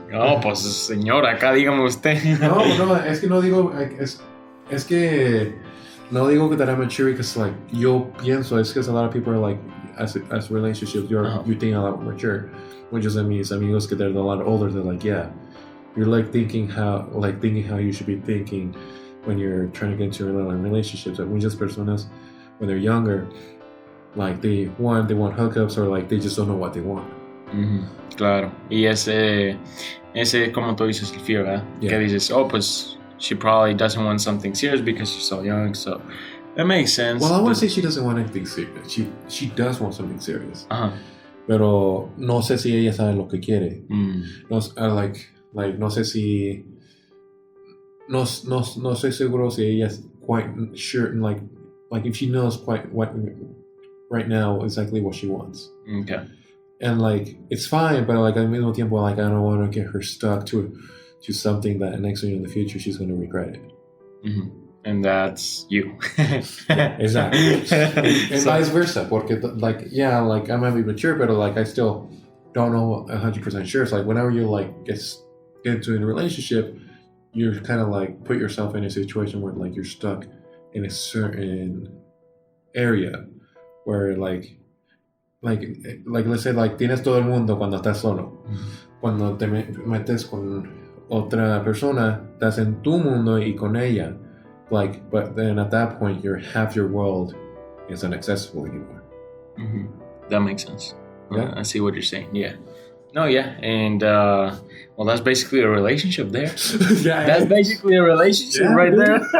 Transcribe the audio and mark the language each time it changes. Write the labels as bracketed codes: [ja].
[es] No, pues señor, acá dígame usted. No, es que no digo, es que no digo que [en] I'm mature because like [es] yo pienso, es que [en] a lot of people are like, as relationships, you think a lot more mature. [es] Muchos de mis amigos que [en] they're a lot older, they're like, yeah, you're like thinking how you should be thinking when you're trying to get into relationships. Like [es] muchas personas, [en] when they're younger, like they want hookups or like they just don't know what they want. [es] Claro. Y ese como tú dices, el fear, ¿verdad? [en] Yeah. [es] Que dices, oh, pues [en] she probably doesn't want something serious because she's so young, so that makes sense. Well, I wouldn't say she doesn't want anything serious. She does want something serious. [es] Pero no sé si ella sabe lo que quiere. No, no sé si no estoy seguro si ella [en] quite sure, like if she knows quite what right now exactly what she wants. Okay. And like it's fine, but like [es] al mismo tiempo, [en] like I don't want to get her stuck to something that next year in the future she's going to regret it. And that's you. Exactly. And vice versa, [es] porque [en] like yeah, like I might be mature, but like I still don't know 100% sure. It's like whenever you like get into a relationship, you kind of like put yourself in a situation where like you're stuck in a certain area. Where like let's say like [es] tienes todo el mundo cuando estás solo. Cuando te metes con otra persona, estás en tu mundo y con ella. [en] Like, but then at that point, half your world isn't accessible anymore. That makes sense. Yeah. I see what you're saying. Yeah. No, yeah. And, well, that's basically a relationship there. Yeah, That's basically a relationship right dude. there.